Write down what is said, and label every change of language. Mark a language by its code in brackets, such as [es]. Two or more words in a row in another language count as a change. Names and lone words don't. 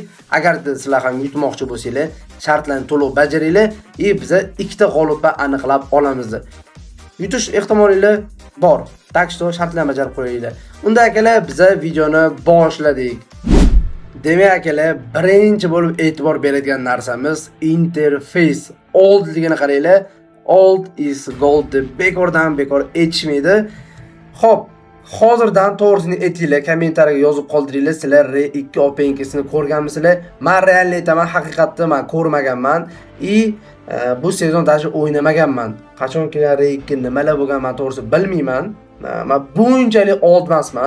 [uz] Agar sizlar ham yutmoqchi bo'lsanglar, shartlarni to'liq bajaringlar, biz ikkita g'olibni aniqlab olamiz. Yutish ehtimolinglar bor. Tak, shartlarni bajarib qo'yinglar. Unda akalar, biz videoni boshladik. Demak akalar, birinchi bo'lib e'tibor beradigan narsamiz interface. Oldligini qaranglar. [en] Old is gold [uz] deb bekordan bekor aytishmaydi. Xo'p, hozirdan to'g'risini aytinglar, kommentariyaga yozib qoldiringlar. Sizlar R2 Open Case'ni ko'rganmisizlar? Men realni aytaman, haqiqatda men ko'rmaganman. Bu sezon даже o'ynamaganman. Qachon kelgan R2 nimalar bo'lgan men to'g'risi bilmayman. Men bunchalik old emasman.